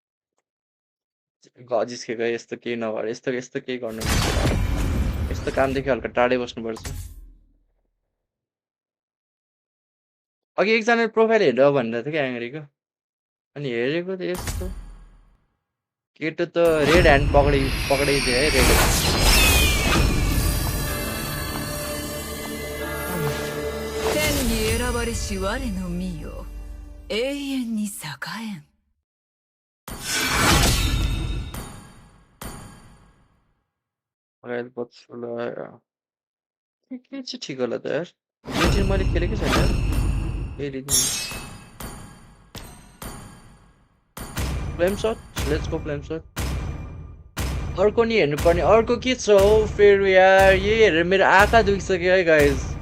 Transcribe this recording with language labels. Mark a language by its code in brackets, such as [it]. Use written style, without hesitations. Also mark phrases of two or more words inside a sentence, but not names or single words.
[ne] जिस्केको यस्तो केही नगर यस्तो यस्तो केही गर्नु यस्तो कामदेखि हल्का टाढै बस्नुपर्छ अघि एकजना प्रोफाइल हेरेर भनेर थियो क्या एङ्ग्रीको अनि हेरेको त यस्तो केटो त [en] red hand [ne] पक्रिदियो है [en] red hand [ja] 天に選ばれし我の身よ永遠に栄えん [ne] के चाहिँ ठिक होला त यार यो चाहिँ मैले खेलेकै छैन यार [en] Flame Shot let's go Flame Shot [ne] अर्को नि हेर्नुपर्ने अर्को के छ हौ फेरि यार यही हेरेर मेरो आँखा दुखिसक्यो है गाइज